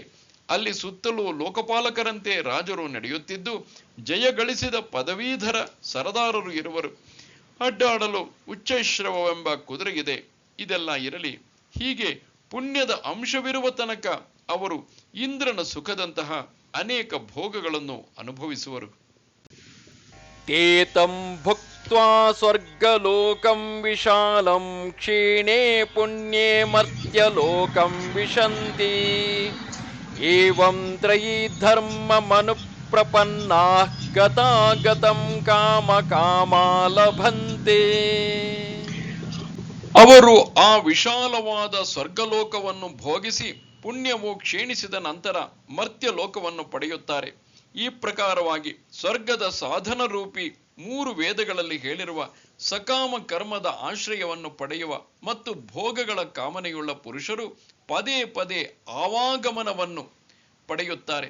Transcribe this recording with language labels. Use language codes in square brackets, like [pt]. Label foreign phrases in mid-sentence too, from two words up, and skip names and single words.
[kn] ಅಲ್ಲಿ ಸುತ್ತಲೂ ಲೋಕಪಾಲಕರಂತೆ ರಾಜರು ನಡೆಯುತ್ತಿದ್ದು ಜಯ ಗಳಿಸಿದ ಪದವೀಧರ ಸರದಾರರು ಇರುವರು. ಅಡ್ಡಾಡಲು ಉಚ್ಚೈಶ್ರವವೆಂಬ ಕುದುರೆಗಿದೆ. ಇದೆಲ್ಲ ಇರಲಿ, ಹೀಗೆ ಪುಣ್ಯದ ಅಂಶವಿರುವ ತನಕ ಅವರು ಇಂದ್ರನ ಸುಖದಂತಹ ಅನೇಕ ಭೋಗಗಳನ್ನು ಅನುಭವಿಸುವರು. [sa] ते तं भुक्त्वा स्वर्गलोकं विशालं क्षीणे पुण्ये मर्त्यलोकं विशन्ति एवं त्रयी धर्ममनुप्रपन्नाः गतागतं कामकामा लभन्ते. [kn] ಅವರು ಆ ವಿಶಾಲವಾದ ಸ್ವರ್ಗಲೋಕವನ್ನು ಭೋಗಿಸಿ ಪುಣ್ಯವು ಕ್ಷೀಣಿಸಿದ ನಂತರ ಮರ್ತ್ಯ ಲೋಕವನ್ನು ಪಡೆಯುತ್ತಾರೆ. ಈ ಪ್ರಕಾರವಾಗಿ ಸ್ವರ್ಗದ ಸಾಧನ ರೂಪಿ 3 ವೇದಗಳಲ್ಲಿ ಹೇಳಿರುವ ಸಕಾಮ ಕರ್ಮದ ಆಶ್ರಯವನ್ನು ಪಡೆಯುವ ಮತ್ತು ಭೋಗಗಳ ಕಾಮನೆಯುಳ್ಳ ಪುರುಷರು ಪದೇ ಪದೇ ಆವಾಗಮನವನ್ನು ಪಡೆಯುತ್ತಾರೆ.